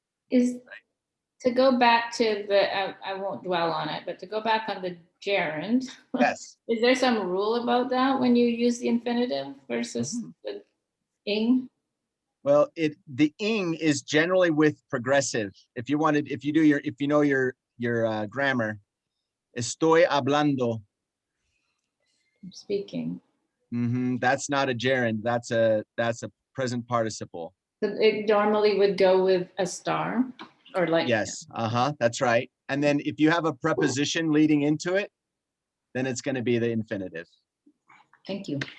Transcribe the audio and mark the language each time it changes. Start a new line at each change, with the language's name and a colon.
English: Is to go back to the, I won't dwell on it, but to go back on the gerund. Yes. Is there some rule about that when you use the infinitive versus the ing? Well, the ing is generally with progressive. If you know your grammar,
Spanish: estoy hablando.
English: I'm speaking. That's not a gerund. That's a present participle. So it normally would go with a star or like. Yes. That's right. And then if you have a preposition leading into it, then it's going to be the infinitive. Thank you.